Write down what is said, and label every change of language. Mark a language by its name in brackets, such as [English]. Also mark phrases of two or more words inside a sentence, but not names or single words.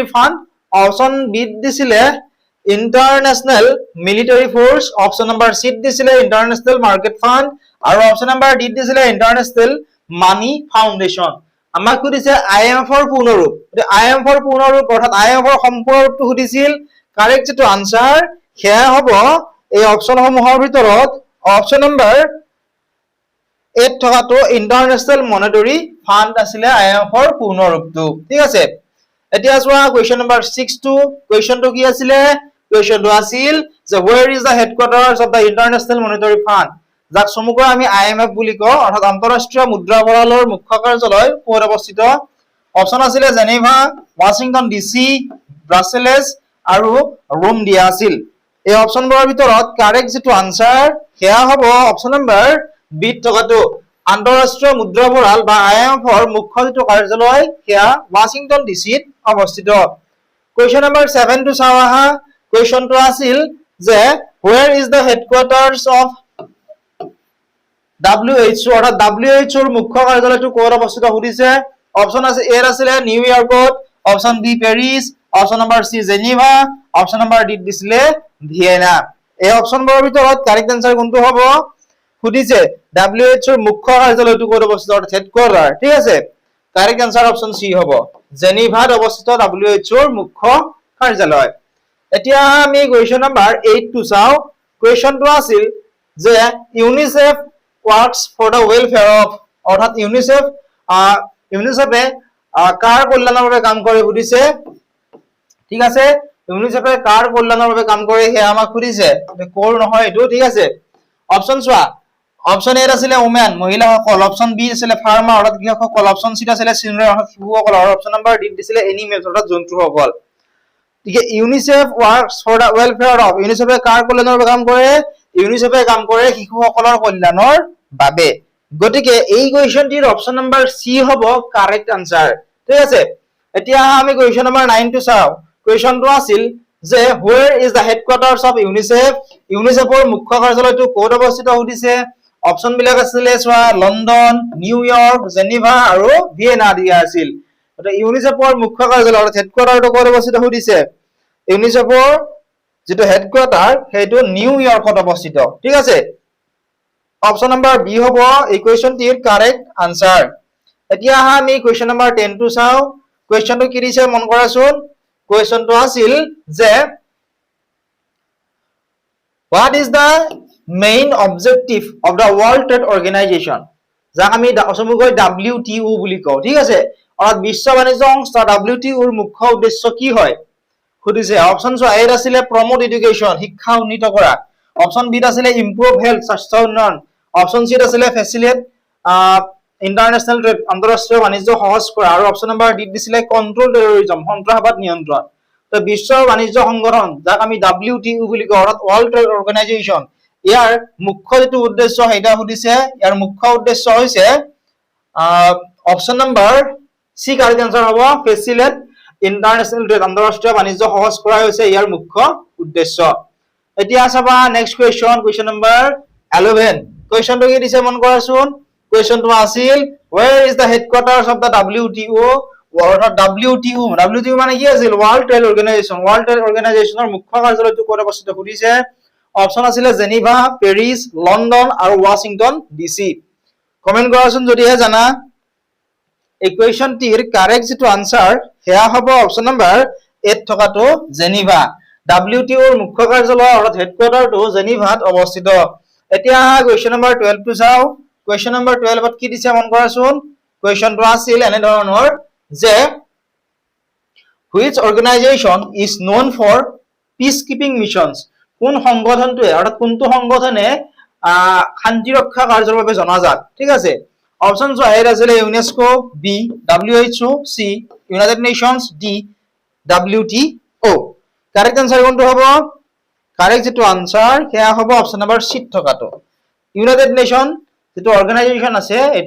[English] fund option B [Assamese] দিছিল ইন্টাৰনেশনাল মিলিটাৰী ফোৰ্স [English] option number C [Assamese] দিছিল ইন্টাৰনেশনাল মাৰ্কেট ফান্ড আৰু [English] option number D [Assamese] দিছিল ইন্টাৰনেশনাল মানি ফাউন্ডেশন আমাক সুধিছে IMF ৰ পূৰ্ণ ৰূপ IMF ৰ পূৰ্ণ ৰূপ অৰ্থাৎ IMF ৰ সম্পূৰ্ণ ৰূপটো সুধিছিল কাৰেক্ট যেটো আনসাৰ হেয়া হ'ব এই অপচনসমূহৰ ভিতৰত [English] option number [Assamese] 8 থকাটো ইন্টাৰনেশনাল মনিটাৰী ফান্ড আছিল IMF ৰ পূৰ্ণ ৰূপটো ঠিক আছে এতিয়া চোৱা [English] question number [Assamese] 6 টো কোৱেশ্চনটো কি আছিল কোৱেশ্চনটো আছিল যে [English] where is the headquarters of the international monetary fund [Assamese] যাক সমগ্ৰ আমি IMF বুলি কওঁ অৰ্থাৎ আন্তঃৰাষ্ট্ৰীয় মুদ্ৰা বৰালৰ মুখ্য কাৰ্যালয় ক'ত অৱস্থিত অপচন আছিল জেনেভা ওয়াশিংটন ডিসি ব্ৰাছেলছ আৰু ৰোম দিয়া আছিল এই অপচনবোৰৰ ভিতৰত কাৰেক্ট যেটো আনসাৰ হেয়া হ'ব [English] option number B [Assamese] থকাটো আন্তঃৰাষ্ট্ৰীয় মুদ্ৰা বৰাল বা IMF ৰ মুখ্য যেটো কাৰ্যালয় হেয়া ওয়াশিংটন ডিসিত অৱস্থিত [English] question number [Assamese] 7 টো চাও আহা কোৱেশ্চনটো আছিল যে [English] where is the headquarters of [Assamese] WHO অৰ্থাৎ WHO ৰ মুখ্য কাৰ্যালয়টো ক'ত অৱস্থিত সুধিছে অপচন আছে এ আছিল নিউয়ৰ্কত [English] option B [Assamese] পেৰিছ [English] option number C [Assamese] জেনেভা [English] option number D [Assamese] দিছিল ভিয়েনা এই অপচনবোৰৰ ভিতৰত [English] correct answer [Assamese] কোনটো হ'ব সুধিছে WHO ৰ মুখ্য কাৰ্যালয়টো ক'ত অৱস্থিত অৰ্থাৎ হেডকোৱাৰ্টাৰ ঠিক আছে [English] correct answer option C [Assamese] হ'ব জেনেভাত অৱস্থিত WHO ৰ মুখ্য কাৰ্যালয় এতিয়া আমি [English] question number [Assamese] 8 টো চাও কোৱেশ্চনটো আছিল যে ইউনিসেফ [English] works for the welfare of [Assamese] অৰ্থাৎ ইউনিসেফে কাৰ কল্যাণৰ বাবে কাম কৰে সুধিছে ঠিক আছে ইউনিসেফে কাৰ কল্যাণৰ বাবে কাম কৰে হে আমাক সুধিছে কোৰ নহয় এটো ঠিক আছে অপচন চোৱা অপচন এ আছিল ওমেন মহিলাসকল [English] option B [Assamese] আছিল ফাৰ্মাৰ অৰ্থাৎ কৃষকসকল [English] option C [Assamese] আছিল চিলড্ৰেন অৰ্থাৎ শিশুসকল আৰু [English] option number D [Assamese] দিছিল এনিমেলছ অৰ্থাৎ জন্তুসকল ঠিক আছে ইউনিসেফ [English] works for the welfare [Assamese] of ইউনিসেফে কাৰ কল্যাণৰ বাবে কাম কৰে ইউনিসেফে কাম কৰে শিশুসকলৰ কল্যাণৰ বাবে গতিকে এই কোৱেশ্চনটিৰ [English] option number C [Assamese] হ'ব [English] correct answer [Assamese] ঠিক আছে এতিয়া আমি [English] question number [Assamese] 9 টো চাও কোৱেশ্চনটো আছিল যে [English] where is the headquarters of UNICEF [Assamese] ইউনিসেফৰ মুখ্য কাৰ্যালয়টো ক'ত অৱস্থিত সুধিছে অপচন বিলাক আছিল চোৱা লণ্ডন নিউয়ৰ্ক জেনিভা আৰু ভিয়েনা দিয়া আছিল এটা ইউনিসেফৰ মুখ্য কাৰ্যালয় হেডকোৱাৰ্টাৰটো ক'ত অৱস্থিত সুধিছে ইউনিসেফৰ যেটো হেডকোৱাৰ্টাৰ সেইটো নিউয়ৰ্কত অৱস্থিত ঠিক আছে [English] option number B [Assamese] হ'ব এই কোৱেশ্চনটিৰ [English] correct answer [Assamese] এতিয়া আমি [English] question number [Assamese] 10 টো চাও কোৱেশ্চনটো কি দিছে মন কৰাচোন কোৱেশ্চনটো আছিল যে [English] what is the main objective of the World Trade Organization [Assamese] যাক আমি অসমীয়াকৈ WTO বুলি কওঁ ঠিক আছে অৰ্থাৎ বিশ্ব বাণিজ্য সংস্থা WTO ৰ মুখ্য উদ্দেশ্য কি হয় খুদিছে [English] options A [Assamese] আছিল [English] promote education [Assamese] শিক্ষা উন্নীত কৰা [English] option B [Assamese] আছিল [English] improve health [Assamese] স্বাস্থ্য উন্নয়ন [English] option C [Assamese] আছিল [English] facilitate international trade [Assamese] আন্তঃৰাষ্ট্ৰীয় বাণিজ্য সহজ কৰা আৰু [English] option number D [Assamese] দিছিল [English] control terrorism [Assamese] সন্ত্ৰাসবাদ নিয়ন্ত্ৰণ তো বিশ্ব বাণিজ্য সংগঠন যাক আমি WTO বুলি কওঁ অৰ্থাৎ ওয়ার্ল্ড ট্রেড অর্গানাইজেশন ইয়াৰ মুখ্য যেটো উদ্দেশ্য হেটা সুধিছে ইয়াৰ মুখ্য উদ্দেশ্য হৈছে [English] option number C correct answer [Assamese] হ'ব [English] facilitate international trade [Assamese] আন্তঃৰাষ্ট্ৰীয় বাণিজ্য সহজ কৰা হৈছে ইয়াৰ মুখ্য উদ্দেশ্য এতিয়া চাবা [English] next question number [Assamese] 11 কোৱেশ্চনটো কি দিছে মন কৰাচোন কোৱেশ্চনটো আছিল [English] where is the headquarters of the WTO [Assamese] অৰ্থাৎ WTO মানে কি আছিল ওয়ার্ল্ড ট্রেড অর্গানাইজেশনৰ মুখ্য কাৰ্যালয়টো ক'ত অৱস্থিত সুধিছে অপচন আছিল জেনিভা পেৰিছ লণ্ডন আৰু ওয়াশিংটন ডিসি কমেন্ট কৰাচোন যদিহে জানা এই কোৱেশ্চনটিৰ কাৰেক্ট যেটো আনসাৰ হেয়া হ'ব [English] option number [Assamese] 8 থকাটো জেনিভা WTO ৰ মুখ্য কাৰ্যালয় অৰ্থাৎ হেডকোৱাৰ্টাৰটো জেনিভাত অৱস্থিত এতিয়া [English] question number [Assamese] 12 টো চাও [English] question number [Assamese] 12 ত কি দিছে মন কৰাচোন কোৱেশ্চনটো আছিল এনে ধৰণৰ যে [English] which organization is known for peacekeeping missions [Assamese] কোন সংগঠনটোৱে অৰ্থাৎ কোনটো সংগঠনে শান্তি ৰক্ষা কাৰ্যৰ বাবে জনাজাত ঠিক আছে [English] options A [Assamese] আছিল ইউনেস্কো বি WHO সি ইউনাইটেড নেশনস ডি WTO [English] correct answer [Assamese] কোনটো হ'ব কাৰেক্ট যেটো আনসাৰ হেয়া হ'ব [English] option number C [Assamese] থকাটো ইউনাইটেড নেশন যেটো অৰ্গানাইজেশন আছে এটো